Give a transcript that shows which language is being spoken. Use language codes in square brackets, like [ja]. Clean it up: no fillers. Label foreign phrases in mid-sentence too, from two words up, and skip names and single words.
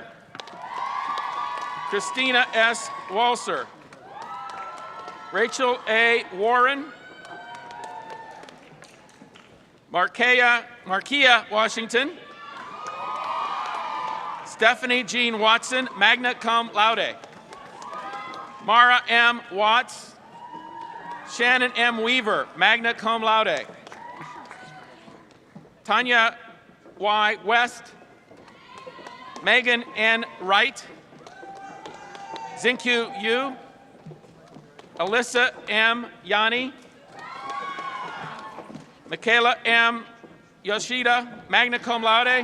[en] Christina S. Walser. Rachel A. Warren. Markia Washington. Stephanie Jean Watson, magna cum laude. Mara M. Watts. Shannon M. Weaver, magna cum laude. Tanya Y. West. Megan N. Wright. Zinkyu Yu. Alyssa M. Yanni. Michaela M. Yoshida, magna cum laude.